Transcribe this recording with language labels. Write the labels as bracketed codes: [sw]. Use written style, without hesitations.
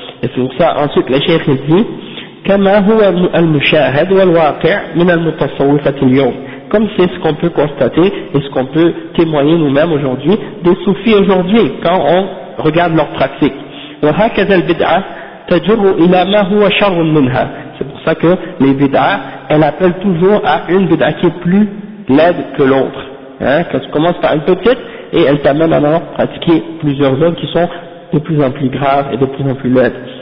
[fr] Et c'est pour ça, ensuite, le cheikh dit, [ar] كما هو المشاهد والواقع من المتصوفة اليوم. [fr] Comme c'est ce qu'on peut constater et ce qu'on peut témoigner nous-mêmes aujourd'hui, des soufis aujourd'hui, quand on regarde leur pratique. [ar] وهكذا البدعة تجر إلى ما هو شر منها. [fr] C'est pour ça que les bid'as, elles appellent toujours à une bid'a qui est plus laide que l'autre. Hein, quand tu commences par une petite et elle t'amène à pratiquer plusieurs autres qui sont de plus en plus graves et de plus en plus laides.